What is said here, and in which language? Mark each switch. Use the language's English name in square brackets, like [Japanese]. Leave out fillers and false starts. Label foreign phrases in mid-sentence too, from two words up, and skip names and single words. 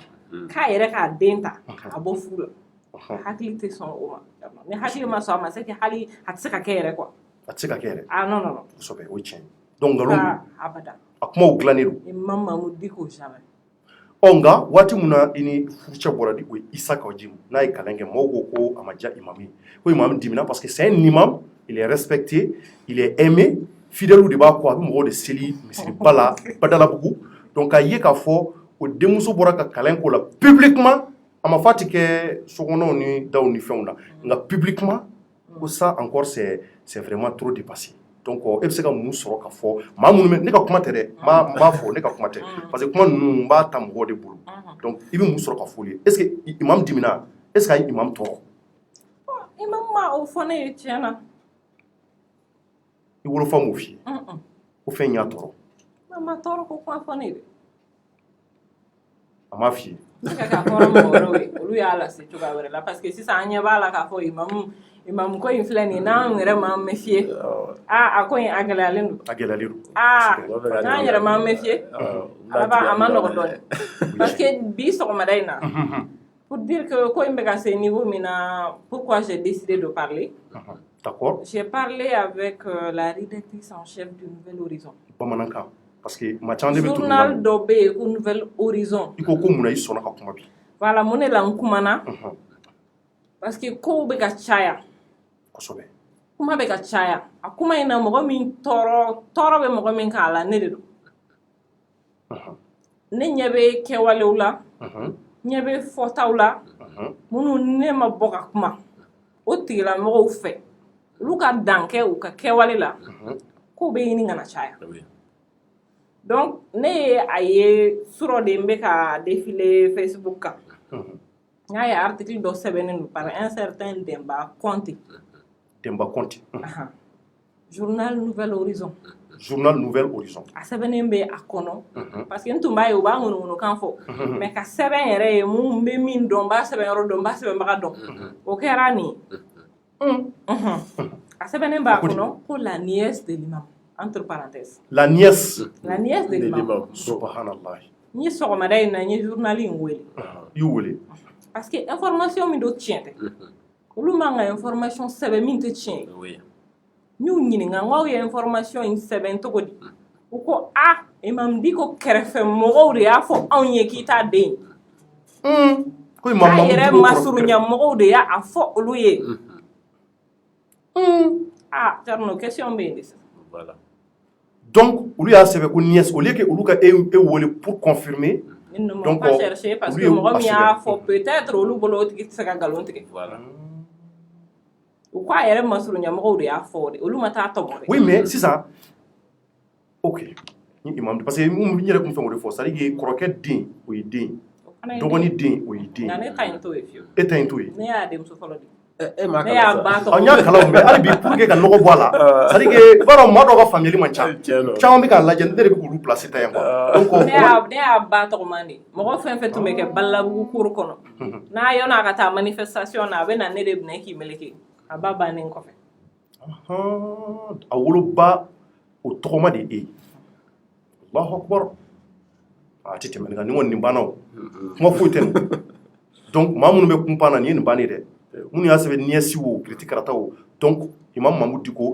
[Bambara] k'a yɛrɛ k'a den ta ka bɔ furu la hakili tɛ sɔn o ma ni hakili ma sɔn a ma [French] c'est que [Bambara] hali a tɛ se ka kɛ yɛrɛ quoi a tɛ se ka kɛ yɛrɛ non kosɛbɛ o ye tiɲɛ donc nkalon abada a kumaw dilannen don Imam Mahmud Dicko jamais nka waati min na i ni furucɛ bɔra di o ye Isa Kaoudim n'a ye kalan kɛ mɔgɔw ko a ma diya imam ye ko imam dimina [French] parce que c'est un imam il est respecté il est aimé fidèles [Bambara] de b'a kɔ a bɛ mɔgɔw de seli misiriba la Badalabugu donc k'a ye k'a fɔ o denmuso bɔra ka kalan k'o la publiquement a ma fɔ a tɛ kɛ sokɔnɔw ni daw ni fɛnw na nka publiquement ko [French] ça encore c'est vraiment trop dépassé donc [Bambara] e bɛ se ka mun sɔrɔ ka fɔ maa minnu bɛ ne ka kuma tɛ dɛ n b'a fɔ ne ka kuma tɛ [French] parce que [Bambara] kuma ninnu n b'a ta mɔgɔw de bolo donc i bɛ mun sɔrɔ ka fɔ ye [French] est ce que [Bambara] imam dimina [French] est ce que [Bambara] a ye imam tɔɔrɔ imam ma o fɔ ne ye tiɲɛ na i wolofa m'o f'i ye ko fɛn y'a tɔɔrɔ a ma tɔɔrɔ ko kuma fɔ ne de a m'a f'i ye ne ka k'a fɔra mɔgɔ wɛrɛw ye olu y'a lase cogoya wɛrɛ la [French] parce que [Bambara] sisan an ɲɛ b'a la k'a fɔ imam ko in filɛ nin n'an yɛrɛ m'an méfier a ko in a gɛlɛyalen don n'an yɛrɛ m'an méfier a ma nɔgɔ dɔɔnin parce que bi sɔgɔmada in na [French] pour dire que [Bambara] ko in bɛ ka se niveau min na [French] pourquoi j'ai décidé de parler [Bambara] d'accord [French] j'ai parlé avec la rédactrice en chef du Nouvel Horizon [Bambara] bamanankan [French] parce que [Bambara] ma caman de bɛ tugu journal dɔ bɛ yen ko Nouvel Horizon i ko mun na i sɔnna ka kuma bi voilà mun de la n kumana [French] parce que [Bambara] kow bɛ ka caya kosɛbɛ kuma bɛ ka caya a kuma in na mɔgɔ min tɔɔrɔ bɛ mɔgɔ min k'a la ne de don ne ɲɛ bɛ kɛwalew la ɲɛ bɛ fɔtaw la minnu ne ma bɔ ka kuma o tigilamɔgɔw fɛ olu ka dan kɛ u ka kɛwale la kow bɛ ɲini ka na caya donc ne ye a ye surɔ de n bɛ ka défiler Facebook kan n y'a ye article dɔ sɛbɛnnen don [French] par un certain [Bambara] Demba Conté journal Nouvel Horizon a sɛbɛnnen bɛ a kɔnɔ [French] parce que [Bambara] n tun b'a ye u b'a ŋunuŋunukan fɔ mais ka sɛbɛn yɛrɛ ye mun bɛ min dɔn n b'a sɛbɛn yɔrɔ dɔn n b'a sɛbɛnbaga dɔn o kɛra nin a sɛbɛnnen b'a kɔnɔ ko [French] la nièce de l'imam entre parenthèses la nièce de l'imam [Bambara] subhanallah n ye sɔgɔmada in na n ye journal in wele i y'u wele [French] parce que [Bambara] information min do tiɲɛ tɛ olu man ka information sɛbɛn min tɛ tiɲɛ ye n y'u ɲininka n k'aw ye information in sɛbɛn cogo di u ko Imam Dicko kɛrɛfɛ mɔgɔw de y'a fɔ anw ye k'i t'a den ko imam Mahmud Dicko yɛrɛ masurunya mɔgɔw de y'a fɔ olu ye Thierno question bɛ yen de voilà donc olu y'a sɛbɛn ko nièce [French] au lieu que [Bambara] olu ka e wele [French] pour confirmer ils ne m'ont pas cherché parce que [Bambara] mɔgɔ min y'a fɔ peut-être olu bolo o tigi tɛ se ka nkalon tigɛ u ko a yɛrɛ masurunya mɔgɔw de y'a fɔ de olu ma taa tɔmɔ de [French] oui mais [Bambara] sisan ok ni imam parce que n yɛrɛ tun fɛn o de fɔ [French] c'est à dire que [Bambara] kɔrɔkɛ den o ye den dɔgɔnin den o ye den nka ne ta in t'o ye fiyewu e ta in t'o ye ne y'a denmuso fɔlɔ de ne y'a ba tɔgɔ n y'a kalan mais hali bi [French] pour que [Bambara] ka nɔgɔ bɔ a la [French] c'est à dire que [Bambara] i b'a dɔn maa dɔw ka faamuyali man ca caman bɛ k'a lajɛ ne de bɛ k'olu placer ta yan [French] quoi donc [Bambara] ne y'a ba tɔgɔman de mɔgɔ fɛn fɛn tun bɛ kɛ Badalabugu cour kɔnɔ n'a yɔnna a ka taa manifestation na a bɛ na ne de minɛ k'i meleke a ba bannen kɔfɛ a woloba o tɔgɔma de e [Arabic] Allahu Akbar [Bambara] a tɛ tɛmɛ nin kan ni kɔni nin banna o kuma foyi tɛ nin donc maa minnu bɛ kunpan na nin ye nin bannen dɛ minnu y'a sɛbɛn nièce o kiriti karata o donc Imam Mahmud Dicko